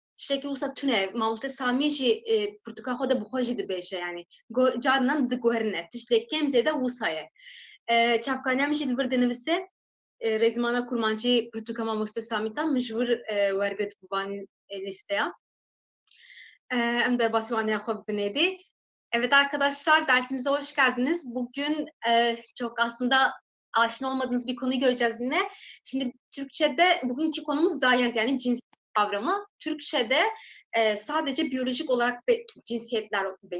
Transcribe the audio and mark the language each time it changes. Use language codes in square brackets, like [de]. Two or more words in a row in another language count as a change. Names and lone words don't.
[ku] Tiştekî wisa tune mamoste Samî jî pirtûka xwe de bi xwe jî dibêje yani carinan diguherîne tiştekî kêm zêde wisa ye. Çavkaniyê min jî li vir dinivîse Rezmana Kurmancı pirtûka mamoste Samî min ji wir wergirt bû vanî listeya. Em derbasî waniya xwe binêdî. [tr] Evet arkadaşlar dersimize hoş geldiniz. Bugün çok aslında aşina olmadığınız bir konuyu göreceğiz yine. Şimdi Türkçe'de bugünkü konumuz zayiat yani cinsiyet kavramı. Türkçe'de sadece biyolojik olarak cinsiyetler belli.